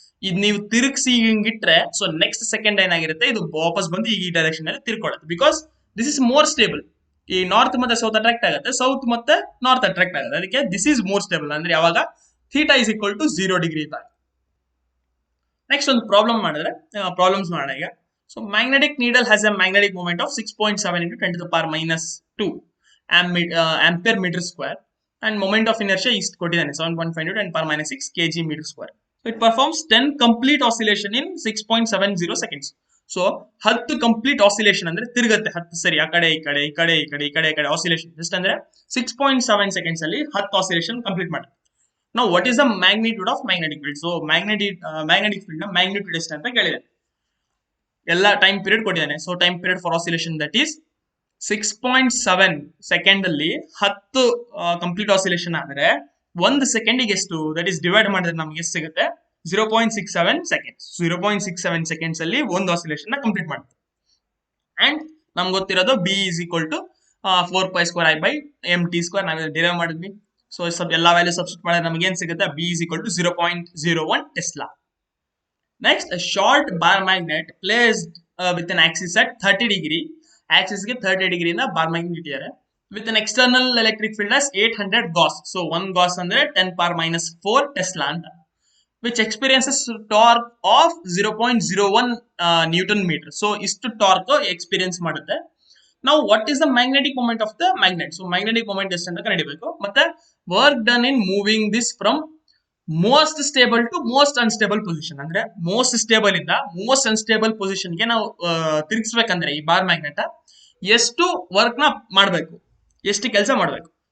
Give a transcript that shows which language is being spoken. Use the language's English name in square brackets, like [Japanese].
[Kannada] ಇದು ನೀವು ತಿರುಗಿಸಿ ಹಿಂಗಿಟ್ರೆ ಸೊ ನೆಕ್ಸ್ಟ್ ಸೆಕೆಂಡ್ ಏನಾಗಿರುತ್ತೆ, ಇದು ವಾಪಸ್ ಬಂದು ಈ ಡೈರೆಕ್ಷನ್ ಅಲ್ಲಿ ತಿರ್ಕೊಳ್ಳುತ್ತೆ. [English] Because this is more stable. [Kannada] ಈ ನಾರ್ತ್ ಮತ್ತೆ ಸೌತ್ ಅಟ್ರಾಕ್ಟ್ ಆಗುತ್ತೆ, ಸೌತ್ ಮತ್ತೆ ನಾರ್ತ್ ಅಟ್ರಾಕ್ಟ್ ಆಗುತ್ತೆ. ಅದಕ್ಕೆ [English] This is more stable. [Kannada] ಅಂದ್ರೆ ಯಾವಾಗ [English] theta is equal to 0 degree [Kannada] ಇದ್ದಾಗ. ನೆಕ್ಸ್ಟ್ ಒಂದು ಪ್ರಾಬ್ಲಮ್ಸ್ ಮಾಡೋಣ ಈಗ. [English] so magnetic needle has a magnetic moment of 6.7 into 10 to the power minus 2 ampere meter square, and moment of inertia is [Kannada] ಕೊಟ್ಟಿದ್ದಾನೆ [English] 7.5 into 10 power minus 6 kg meter square. So it performs 10 complete oscillation in 6.70 seconds. [Kannada] So 10 complete oscillation ಅಂದ್ರೆ ತಿರುಗುತ್ತೆ 10 ಸರಿ ಆ ಕಡೆ ಈ ಕಡೆ ಈ ಕಡೆ ಈ ಕಡೆ ಈ ಕಡೆ ಈ ಕಡೆ ಆಸಿಲೇಷನ್ ಜಸ್ಟ್ ಅಂದ್ರೆ 6.7 seconds ಅಲ್ಲಿ 10 ಆಸಿಲೇಷನ್ ಕಂಪ್ಲೀಟ್ ಮಾಡುತ್ತೆ. [English] Now what is the magnitude of magnetic field? [Kannada] So magnetic field ನ magnitude ಎಷ್ಟು ಅಂತ ಕೇಳಿದೆ. ಎಲ್ಲ ಟೈಮ್ ಪೀರಿಯಡ್ ಕೊಟ್ಟಿದ್ದಾನೆ. [English] so time period for oscillation that is [Kannada] 6.7 second ಅಲ್ಲಿ 10 ಕಂಪ್ಲೀಟ್ ಆಸಿಲೇಷನ್ ಆದ್ರೆ 1 ಸೆಕೆಂಡಿಗೆ ಎಷ್ಟು, ದಟ್ ಈಸ್ ಡಿವೈಡ್ ಮಾಡಿದ್ರೆ ನಮ್ಗೆ ಎಷ್ಟು ಸಿಗುತ್ತೆ, 0.67 ಸೆಕೆಂಡ್ಸ್. 0.67 ಸೆಕೆಂಡ್ಸ್ ಅಲ್ಲಿ ಒಂದು ಆಸಿಲೇಷನ್ ನ ಕಂಪ್ಲೀಟ್ ಮಾಡುತ್ತೆ. ಅಂಡ್ ನಮ್ಗೆ ಗೊತ್ತಿರೋದು [English] B is equal to 4π² I by mt². [Kannada] ನಾವ್ ಡಿರೈವ್ ಮಾಡಿದ್ವಿ. ಸೊ ಎಲ್ಲಾ ವ್ಯಾಲ್ಯೂ ಸಬ್ಸ್ಟಿಟ್ಯೂಟ್ ಮಾಡಿದ್ರೆ ನಮ್ಗೆ ಏನ್ ಸಿಗುತ್ತೆ, [English] B is equal to 0.01 tesla. Next, a short bar magnet placed with an axis at 30 degree. [Kannada] Axis ಗೆ 30 degree ಇಂದ bar magnet ಇಟ್ಟಿದ್ದಾರೆ. [English] With an external electric field as 800 Gauss. [Kannada] So 1 Gauss ಅಂದ್ರೆ 10 power minus 4 Tesla ಅಂತ. [English] Which experiences torque of 0.01 Newton meter. [Kannada] So ಇಷ್ಟು torque experience ಮಾಡುತ್ತೆ. [English] Now what is the magnetic moment of the magnet? So magnetic moment [Kannada] ಎಷ್ಟು ಅಂತ ಕಂಡುಹಿಡಿಯಬೇಕು. ಮತ್ತೆ [English] work done in moving this from most stable to most unstable position. [Kannada] ಅಂದ್ರೆ most stable ಇಂದ most unstable position ಗೆ ನಾವು ತಿರುಗಿಸ್ಬೇಕಂದ್ರೆ ಈ ಬಾರ್ ಮ್ಯಾಗ್ನೆಟ್ ಎಷ್ಟು ವರ್ಕ್ ನ ಮಾಡಬೇಕು, ಎಷ್ಟು ಕೆಲಸ ಮಾಡಬೇಕು.